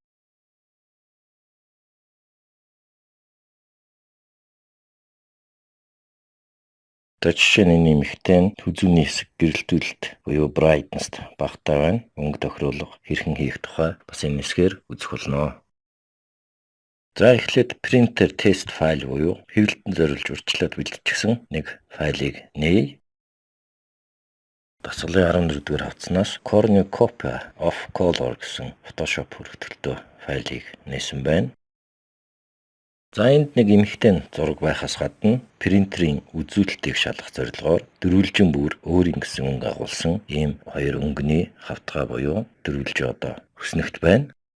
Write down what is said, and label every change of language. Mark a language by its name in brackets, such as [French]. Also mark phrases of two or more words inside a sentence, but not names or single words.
[Mongolian] За жишээ нь нэмэгтэй түзүүний хэсэг гэрэлтүүлэлт буюу brightness багтаа байна. Өнгө тохируулах хэрхэн хийх тухай бас энэ хэсгээр үзэх болно. За эхлээд [English] printer test [Mongolian] файл буюу хэвлэлтэнд зориулж урьдчилаад бэлтжсэн нэг файлыг нээе. Дасгалын 14-р хавцнаас cornucopia of color гэсэн Photoshop хүрээлттэй файлыг нээсэн байна. За энд нэг эмэгтэй зураг байхаас гадна принтерийн үзүүлэлтийг шалгах зорилгоор дөрвөлжин бүр өөрийн гэсэн өнгө агуулсан ийм хоёр өнгөний хавтгай буюу дөрвөлжин одоо хүснэгт байна.